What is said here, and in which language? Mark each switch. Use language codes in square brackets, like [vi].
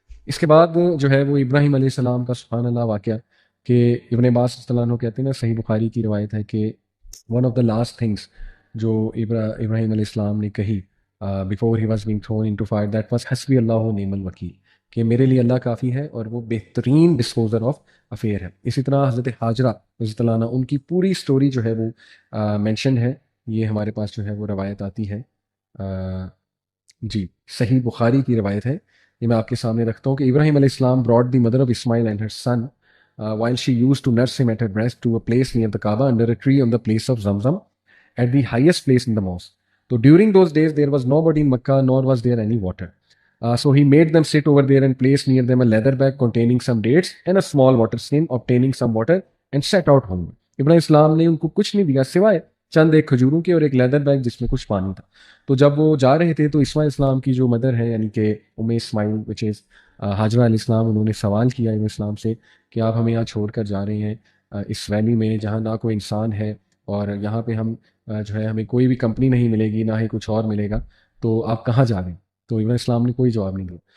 [ur] اس کے بعد جو ہے وہ ابراہیم علیہ السلام کا سبحان اللہ واقعہ کہ ابن عباس رضی اللہ عنہ کہتے ہیں نا، صحیح بخاری کی روایت ہے کہ [en] one of the last things [ur] جو ابراہیم علیہ السلام نے کہی [en] before he was being thrown into fire [ur] that was [ar] حسبی اللہ و نعم الوکیل، [ur] کہ میرے لیے اللہ کافی ہے اور وہ بہترین [en] disposer of affair [ur] ہے. اسی طرح حضرت حاجرہ رضی اللہ عنہ ان کی پوری سٹوری جو ہے وہ مینشن ہے، یہ ہمارے پاس جو ہے وہ روایت آتی ہے. جی صحیح بخاری کی روایت ہے، یہ میں آپ کے سامنے رکھتا ہوں کہ ابراہیم علیہ السلام [en] brought the mother of Ismail and her son while she used to nurse him at her breast to a place near the Kaaba under a tree on the place of Zamzam at the highest place in the mosque. So during those days there was nobody in Makkah nor was there any water. So he made them sit over there and placed near them a leather bag containing some dates and a small water skin, obtaining some water and set out homeward. [ur] ابراہیم السلام نے ان کو کچھ نہیں دیا سوائے چند ایک کھجوروں کے اور ایک لیدر بیگ جس میں کچھ پانی تھا. تو جب وہ جا رہے تھے تو اسماعیل السلام کی جو مدر ہے یعنی کہ اسماعیل وچ از حاجرہ علیہ السلام، انہوں نے سوال کیا ابراہیم السلام سے کہ آپ ہمیں یہاں چھوڑ کر جا رہے ہیں اس ویلی میں جہاں نہ کوئی انسان ہے اور یہاں پہ ہم جو ہے ہمیں کوئی بھی کمپنی نہیں ملے گی، نہ ہی کچھ اور ملے گا، تو آپ کہاں جا رہے ہیں؟ تو ابراہیم السلام نے کوئی جواب نہیں دیا.